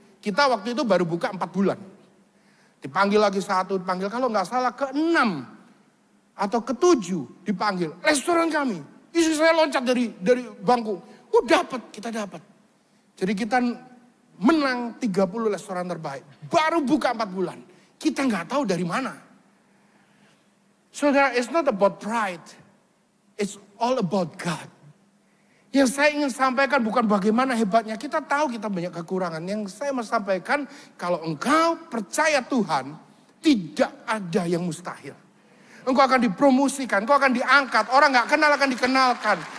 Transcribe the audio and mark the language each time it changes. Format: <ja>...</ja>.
<id>Kita waktu itu baru buka 4 bulan. Dipanggil lagi satu, dipanggil kalau nggak salah ke-6 atau ke-7 dipanggil. Restoran kami, Istri saya loncat dari bangku. Oh dapat, kita dapat. Jadi kita menang 30 restoran terbaik. Baru buka 4 bulan. Kita nggak tahu dari mana.</id> <en>Saudara, it's not about pride. It's all about God.</en> <id>Yang saya ingin sampaikan bukan bagaimana hebatnya. Kita tahu kita banyak kekurangan. Yang saya mau sampaikan, kalau engkau percaya Tuhan, tidak ada yang mustahil. Engkau akan dipromosikan, engkau akan diangkat. Orang gak kenal akan dikenalkan.</id>